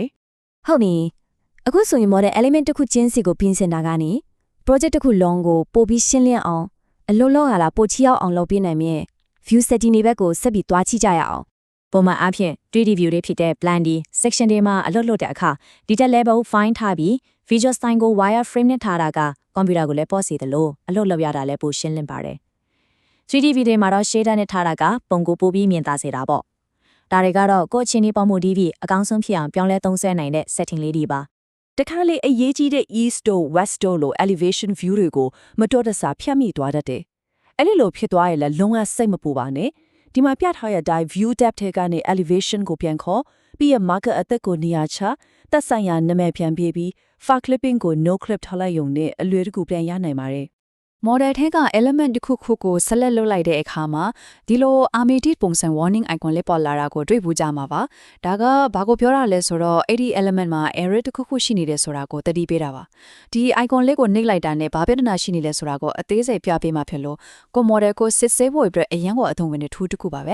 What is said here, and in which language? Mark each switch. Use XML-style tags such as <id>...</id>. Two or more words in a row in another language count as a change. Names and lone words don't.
<my>ဟုတ်ပြီအခုဆိုရင်</my> <en>model element</en> <my>တစ်ခုချင်းစီကိုပြင်ဆင်တာကနေ project တစ်ခုလုံးကိုပို့ပြီးရှင်းလင်းအောင်အလုံးလုံးဟာလာပို့ချီအောင်လုပ်ပြနိုင်မြဲ</my> <en>view setting</en> <my>တွေဘက်ကိုဆက်ပြီးတွားချိကြရအောင်ပုံမှန်အားဖြင့်</my> <en>3D view</en> <my>တွေဖြစ်တဲ့ plan ဒီ section တွေမှာအလုပ်လုပ်တဲ့အခါ</my> <en>detail level fine</en> <my>ထားပြီး</my> <en>visual style</en> <my>ကို</my> <en>wire frame</en> <my>နဲ့ထားတာက computer ကိုလည်းပေါ့စေတယ်လို့အလုပ်လုပ်ရတာလည်းပိုရှင်းလင်းပါတယ်</my> <en>3D view</en> <my>တွေမှာတော့ shader နဲ့ထားတာကပုံကိုပိုပြီးမြင်သာစေတာပေါ့ဒါတွေကတော့ကိုယ့်အချင်းဒီပုံမှုဒီပြီးအကောင်းဆုံးဖြစ်အောင်ပြောင်းလဲသုံးစွဲနိုင်တဲ့ setting လေးတွေပါ တခါလေအရေးကြီးတဲ့ east တို့ west တို့လို</my> <en>elevation view</en> <my>တွေကိုမတော်တဆဖြတ်မိသွားတတ်တယ်အဲ့ဒီလိုဖြစ်သွားရင်လည်းလုံးဝစိတ်မပူပါနဲ့ဒီမှာပြထားရတဲ့</my> <en>view depth</en> <my>ထဲကနေ elevation ကိုပြန်ခေါ်ပြီးရ marker အသက်ကိုနေရာချသက်ဆိုင်ရာနာမည်ပြန်ပေးပြီး</my> <en>far clipping</en> <my>ကို</my> <en>no clip</en> <my>ထားလိုက်ရုံနဲ့အလွယ်တကူပြန်ရနိုင်ပါတယ် model ထဲက element တစ်ခုခုကို select လုပ်လိုက်တဲ့အခါမှာဒီလို armated ပုံစံ</my> <en>warning icon</en> <my>လေးပေါ်လာတာကိုတွေ့ဘူးကြမှာပါဒါကဘာကိုပြောတာလဲဆိုတော့အဲ့ဒီ element မှာ error တစ်ခုခုရှိနေတယ်ဆိုတာကိုသတိပေးတာပါဒီ icon လေးကိုနှိပ်လိုက်တာနဲ့ဘာပြဿနာရှိနေလဲဆိုတာကိုအသေးစိတ်ပြပေးမှဖြစ်လို့ကို model ကိုစစ်ဆေးဖို့အတွက်အရင်ကအသုံးဝင်တဲ့ tool တစ်ခုပါပဲ</my>